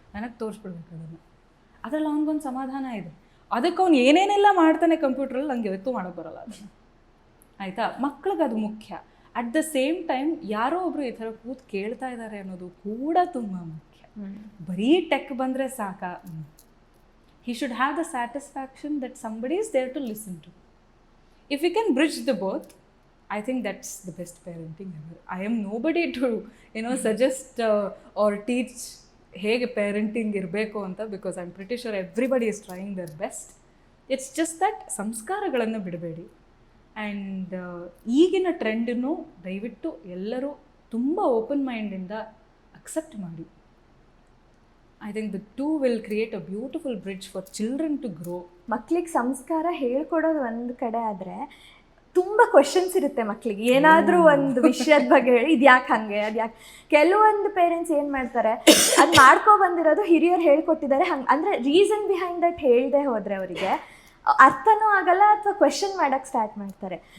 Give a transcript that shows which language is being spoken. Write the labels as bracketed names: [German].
[Kannada] ನನಗೆ ತೋರಿಸ್ಬಿಡ್ಬೇಕು ಅದನ್ನು. ಅದರಲ್ಲಿ ಅವ್ನಿಗೊಂದು ಸಮಾಧಾನ ಇದೆ. ಅದಕ್ಕೆ ಅವ್ನು ಏನೇನೆಲ್ಲ ಮಾಡ್ತಾನೆ ಕಂಪ್ಯೂಟ್ರಲ್ಲಿ, ನನಗೆ ಯಾವತ್ತೂ ಮಾಡೋಕ್ಕೆ ಬರೋಲ್ಲ ಅದನ್ನು. ಆಯಿತಾ? ಮಕ್ಳಿಗೆ ಅದು ಮುಖ್ಯ. [English] at the same time [Kannada] ಯಾರೋ ಒಬ್ಬರು ಈ ಥರ ಕೂತು ಕೇಳ್ತಾ ಇದ್ದಾರೆ ಅನ್ನೋದು ಕೂಡ ತುಂಬ ಮುಖ್ಯ. ಬರೀ ಟೆಕ್ ಬಂದರೆ ಸಾಕಾ? [English] He should have the satisfaction that somebody is there to listen to. If we can bridge the both, I think that's the best parenting ever. I am nobody to, suggest or teach [Kannada] ಹೇಗೆ parenting ಇರಬೇಕು ಅಂತ, [English] because I'm pretty sure everybody is trying their best. It's just that [Kannada] ಸಂಸ್ಕಾರಗಳನ್ನು ಬಿಡಬೇಡಿ. And ಈಗಿನ ಟ್ರೆಂಡನ್ನು ದಯವಿಟ್ಟು ಎಲ್ಲರೂ ತುಂಬ open ಮೈಂಡಿಂದ accept ಮಾಡಿ. [English] I think the two will create a beautiful bridge for children to grow. [Kannada] ಮಕ್ಳಿಗೆ ಸಂಸ್ಕಾರ ಹೇಳ್ಕೊಡೋದು ಒಂದು ಕಡೆ ಆದರೆ ತುಂಬ ಕ್ವಶನ್ಸ್ ಇರುತ್ತೆ ಮಕ್ಕಳಿಗೆ. ಏನಾದರೂ ಒಂದು ವಿಷಯದ ಬಗ್ಗೆ ಹೇಳಿ ಇದು ಯಾಕೆ ಹಾಗೆ, ಅದು ಯಾಕೆ. ಕೆಲವೊಂದು ಪೇರೆಂಟ್ಸ್ ಏನು ಮಾಡ್ತಾರೆ, ಅದು ಮಾಡ್ಕೊ ಬಂದಿರೋದು ಹಿರಿಯರು ಹೇಳ್ಕೊಟ್ಟಿದ್ದಾರೆ ಹಂಗೆ, ಅಂದರೆ [English] reason behind that [Kannada] ಹೇಳದೆ ಹೋದರೆ ಅವರಿಗೆ ಅರ್ಥನೂ ಆಗಲ್ಲ ಅಥವಾ ಕ್ವೆಶನ್ ಮಾಡೋಕ್ಕೆ ಸ್ಟಾರ್ಟ್ ಮಾಡ್ತಾರೆ.